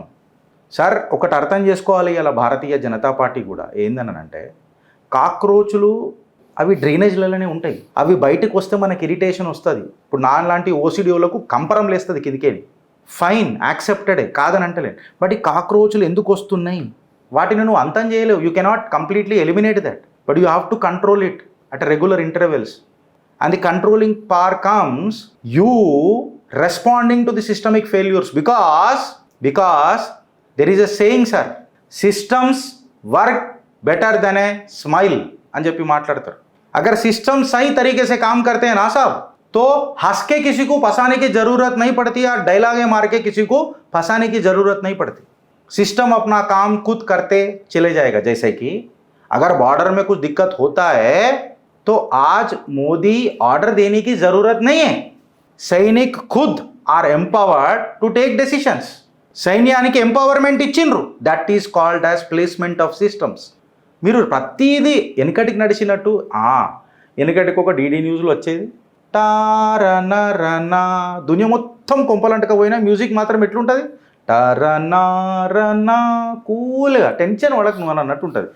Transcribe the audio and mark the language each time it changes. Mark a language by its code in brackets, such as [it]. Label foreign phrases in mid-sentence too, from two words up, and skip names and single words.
[te] సార్, ఒకటి అర్థం చేసుకోవాలి, ఇలా భారతీయ జనతా పార్టీ కూడా ఏందనంటే, కాక్రోచులు అవి డ్రైనేజ్లలోనే ఉంటాయి. అవి బయటకు వస్తే మనకి ఇరిటేషన్ వస్తుంది. ఇప్పుడు నాలాంటి ఓసిడియోలకు కంపరం లేస్తుంది కిందికేని. ఫైన్, యాక్సెప్టెడే, కాదని అంటలేదు. బట్ ఈ కాక్రోచులు ఎందుకు వస్తున్నాయి, వాటిని నువ్వు అంతం చేయలేవు. [en] you cannot completely eliminate that, but you have to control it at regular intervals. And the controlling power comes you responding to the systemic failures, because there is a saying, sir, systems work better than a smile [te] అని చెప్పి మాట్లాడతారు. [hi] अगर सिस्टम सही तरीके से काम करते हैं ना साहब, तो हंस के किसी को फंसाने की जरूरत नहीं पड़ती और डायलॉग मार के किसी को फंसाने की जरूरत नहीं पड़ती. सिस्टम अपना काम खुद करते चले जाएगा. जैसे कि अगर बॉर्डर में कुछ दिक्कत होता है तो आज मोदी ऑर्डर देने की जरूरत नहीं है. सैनिक खुद [en] are empowered to take decisions. [te] సైన్యానికి ఎంపవర్మెంట్ ఇచ్చిండ్రు. [en] that is called as placement of systems. [te] మీరు ప్రతిదీ వెనకటికి నడిచినట్టు, వెనకటికి ఒక డీడీ న్యూస్లో వచ్చేది టారనరనా, దునియా మొత్తం కొంపలంటక పోయినా మ్యూజిక్ మాత్రం ఎట్లుంటుంది, టరనారనా, కూల్గా టెన్షన్ వాళ్ళకి నువ్వు అన్నట్టు ఉంటుంది.